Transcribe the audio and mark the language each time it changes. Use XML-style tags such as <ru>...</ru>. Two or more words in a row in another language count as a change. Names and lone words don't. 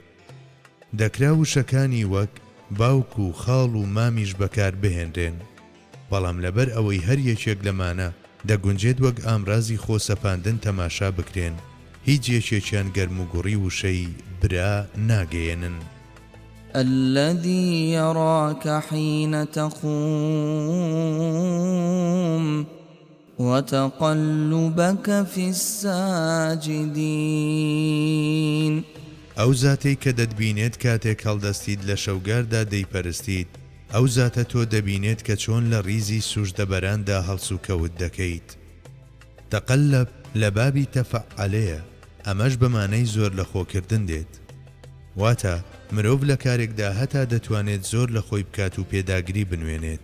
<ckb>دەکرا وشەکانی وەک باوک و خاڵ و مامیش بەکار بهێنرێن، بەڵام لەبەر ئەوەی هەر یەکێک لەمانە دەگونجێت وەک ئامرازی خۆسەپاندن تەماشا بکرێن، هیچ یەکێکیان گەرم و گوڕی وشەی برا ناگەیەنن.</ckb> <ar>الذي يراك حين تقوم وتقلبك في الساجدين</ar> <ckb>ئەو زاتەی کە دەتبینێت کاتێک هەڵدەستیت لە شەوگاردا دەیپەرستیت، ئەو زاتە تۆ دەبینێت کە چۆن لە ڕیزی سوژدەبەراندا هەڵس و کەوت دەکەیت. تەقەلەب لە بابی تەفەعەلەیە، ئەمەش بەمانەی زۆر لە خۆکردن دێت، واتە مرۆڤ لە کارێکدا هەتا دەتوانێت زۆر لە خۆی بکات و پێداگری بنوێنێت.</ckb>